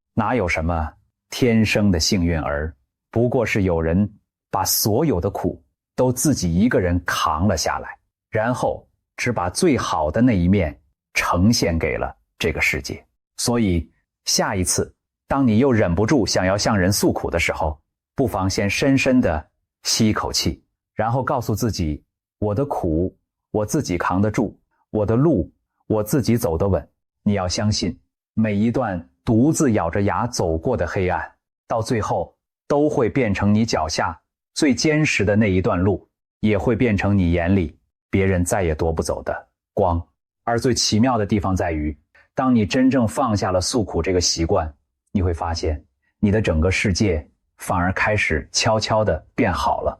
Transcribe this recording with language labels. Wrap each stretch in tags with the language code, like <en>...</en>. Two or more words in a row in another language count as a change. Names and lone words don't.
<zh>哪有什麼天生的幸運兒，不過是有人把所有的苦都自己一個人扛了下來，然後只把最好的那一面呈现給了這個世界。所以下一次當你又忍不住想要向人訴苦的時候，不妨先深深地吸一口氣，然後告訴自己，我的苦我自己扛得住，我的路我自己走得穩。你要相信，每一段獨自咬着牙走過的黑暗，到最後都會變成你腳下最堅實的那一段路，也會變成你眼裡別人再也奪不走的光。而最奇妙的地方在於，當你真正放下了訴苦這個習慣，你會發現你的整個世界反而開始悄悄地變好了。</zh>